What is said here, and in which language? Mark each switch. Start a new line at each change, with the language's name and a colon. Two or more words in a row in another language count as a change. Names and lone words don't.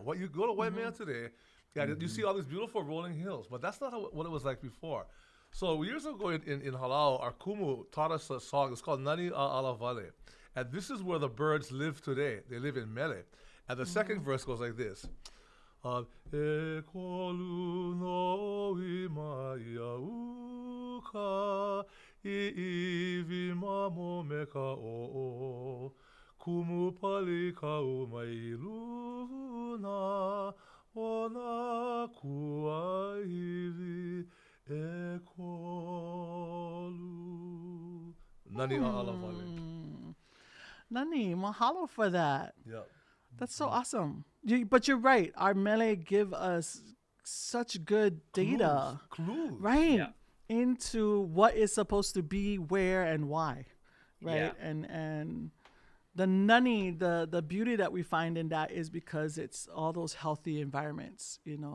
English: What you go to Waimea today, you see all these beautiful rolling hills, but that's not what it was like before. So years ago in Halau, our kumu taught us a song. It's called Nani Ala Vale. And this is where the birds live today. They live in Mele. And the second verse goes like this.
Hawaiian: E kolu no ima ia uka I iwi mamo me ka o kumu pali ka umai luna ona kua iwi e kolu.
English: Nani ala vale. Nani, mahalo for that. Yeah. That's so awesome. But you're right. Our Mele give us such good data, Clues. right? Yeah. Into what is supposed to be, where, and why, right? Yeah. And the nani, the beauty that we find in that is because it's all those healthy environments, you know,